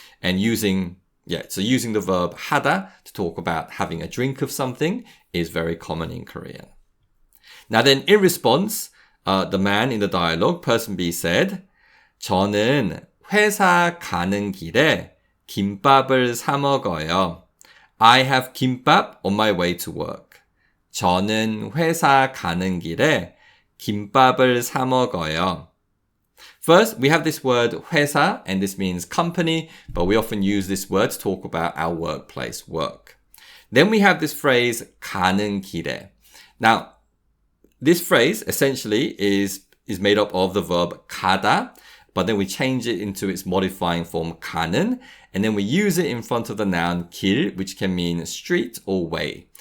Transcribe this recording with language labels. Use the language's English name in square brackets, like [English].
[English] And using the verb 하다 to talk about having a drink of something is very common in Korean. Now then, in response, the man in the dialogue, person B said, [Korean] 저는 회사 가는 길에 김밥을 사 먹어요. [English] I have kimbap on my way to work. [Korean] 저는 회사 가는 길에 김밥을 사 먹어요. [English] First, we have this word 회사, and this means company, but we often use this word to talk about our workplace, work. Then we have this phrase 가는 길에. Now, this phrase essentially is made up of the verb 가다, but then we change it into its modifying form 가는, and then we use it in front of the noun 길, which can mean street or way.